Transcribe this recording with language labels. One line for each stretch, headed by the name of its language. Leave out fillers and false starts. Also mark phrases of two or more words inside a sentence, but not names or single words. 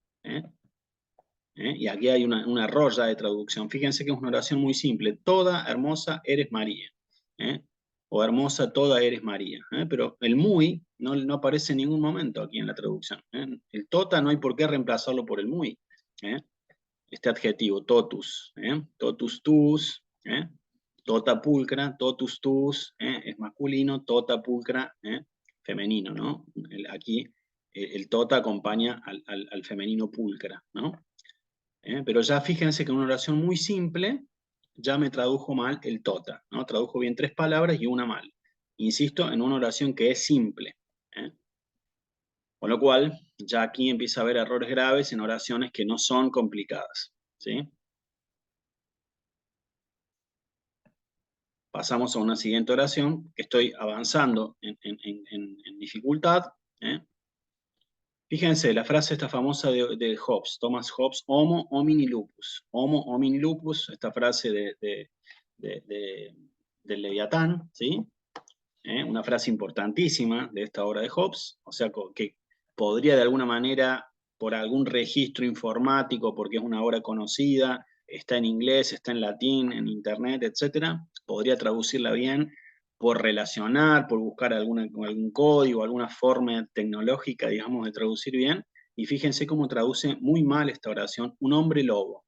Spanish: Y aquí hay un error ya de traducción. Fíjense que es una oración muy simple. Toda hermosa eres María. O hermosa toda eres María. Pero el muy no aparece en ningún momento aquí en la traducción. El tota no hay por qué reemplazarlo por el muy. Este adjetivo,
Latin: totus. Totus tus. Tota pulcra, totus tus.
Spanish: Es masculino,
Latin: tota pulcra,
Spanish: femenino, ¿no? Aquí el tota acompaña al femenino pulcra, ¿no? Pero ya fíjense que en una oración muy simple ya me tradujo mal el tota, ¿no? Tradujo bien 3 palabras y una mal. Insisto, en una oración que es simple. Con lo cual, ya aquí empieza a haber errores graves en oraciones que no son complicadas. ¿Sí? Pasamos a una siguiente oración, que estoy avanzando en dificultad. Fíjense, la frase esta famosa de Hobbes, Thomas Hobbes,
Latin: homo homini lupus. Homo homini lupus,
Spanish: esta frase del Leviatán, ¿sí? Una frase importantísima de esta obra de Hobbes, o sea, que podría de alguna manera, por algún registro informático, porque es una obra conocida, está en inglés, está en latín, en internet, etcétera, podría traducirla bien por relacionar, por buscar algún código, alguna forma tecnológica, digamos, de traducir bien, y fíjense cómo traduce muy mal esta oración, un hombre lobo.